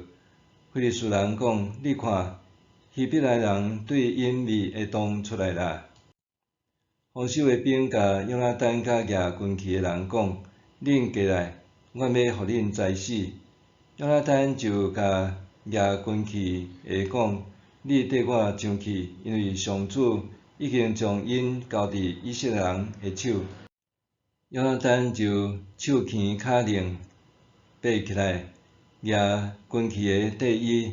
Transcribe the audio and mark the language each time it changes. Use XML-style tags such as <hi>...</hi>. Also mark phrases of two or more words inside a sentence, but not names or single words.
<nan>非利士人讲：“你看，希伯来人对因密会动出来啦！” 防守的兵甲约拿单甲举军器的人讲：“恁过来，我要互恁知死。” 约拿单就甲举军器的讲：“你缀我上去，因为上主已经将因交伫以色列人的手。” 约拿单就手牵脚令，爬起来，举军器的缀伊。</nan>